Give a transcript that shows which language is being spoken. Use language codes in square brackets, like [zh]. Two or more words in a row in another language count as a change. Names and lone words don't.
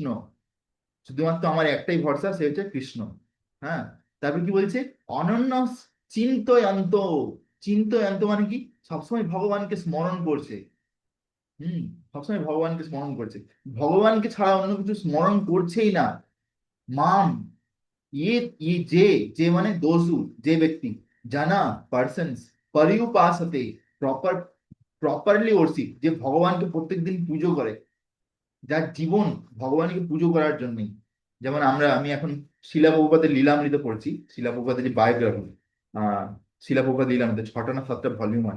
[bn] শুধুমাত্র আমার একটাই ভরসা, সে হচ্ছে কৃষ্ণ। হ্যাঁ, তারপর কি বলছে? [sa] অনন্য চিন্তয়ন্ত। [bn] চিন্তয়ন্ত মানে কি? সবসময় ভগবানকে স্মরণ করছে। হুম, সবসময় ভগবানকে স্মরণ করছে, ভগবানকে ছাড়া অন্য কিছু স্মরণ করছেই না। মাম, ये ये जे जे মানে দোষু, যে ব্যক্তি, জানা, পার্সনস, পরিউপাসতে, [en] proper properly worship, [bn] যে ভগবানকে প্রত্যেকদিন পুজো করে, যার জীবন ভগবানকে পুজো করার জন্যই। যেমন আমি এখন শিলা প্রভুপাদের লীলামৃত পড়ছি, শিলা প্রভুপাদের যে বায়োগ্রাফি, আহ শিলা প্রভুপাদ লীলামৃত 6টা না 7টা ভলিউম আছে।